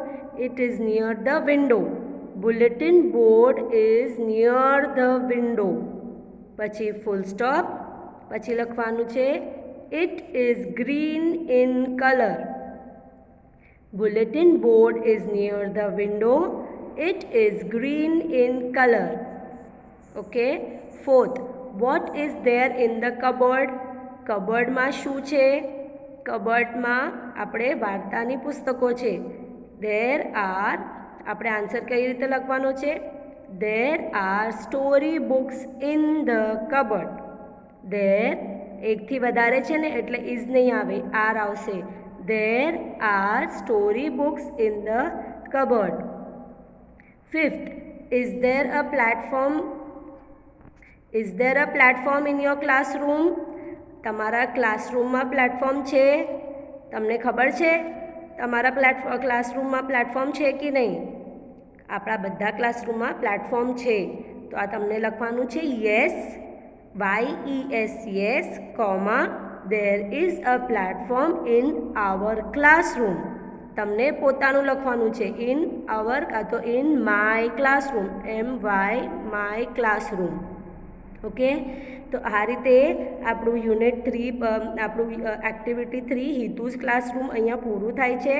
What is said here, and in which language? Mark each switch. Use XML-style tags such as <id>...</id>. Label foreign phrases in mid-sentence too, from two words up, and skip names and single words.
<en>It is near the window. Bulletin board is near the window. પછી full stop. પછી લખવાનું છે, it is green in color. Bulletin board is near the window. It is green in color. Okay. Fourth, what is there in the cupboard?</en> <gu>કબર્ડમાં શું છે? કબર્ડમાં આપણે વાર્તાની પુસ્તકો છે.</gu> <en>There are,</en> <gu>આપણે આન્સર કઈ રીતે લખવાનો છે?</gu> <en>There are story books in the cupboard.</en> <gu>There એકથી વધારે છે ને એટલે ઇઝ નહીં આવે, આર આવશે.</gu> <en>There are story books in the cupboard. Fifth, is there a platform in your classroom?</en> <gu>તમારા ક્લાસરૂમમાં પ્લેટફોર્મ છે? તમને ખબર છે તમારા ક્લાસરૂમમાં પ્લેટફોર્મ છે કે નહીં? આપણા બધા ક્લાસરૂમમાં પ્લેટફોર્મ છે, તો આ તમને લખવાનું છે</gu> <en>yes, YES, yes, comma, there is a platform in our classroom.</en> <gu>તમને પોતાનું લખવાનું છે,</gu> <en>in our</en> <gu>કાં તો</gu> <en>in my classroom, MY, my classroom.</en> <gu>ઓકે. તો આ રીતે આપણું યુનિટ 3, આપણું એક્ટિવિટી 3 હિતુઝ ક્લાસરૂમ અહીંયા પૂરું થાય છે.</gu>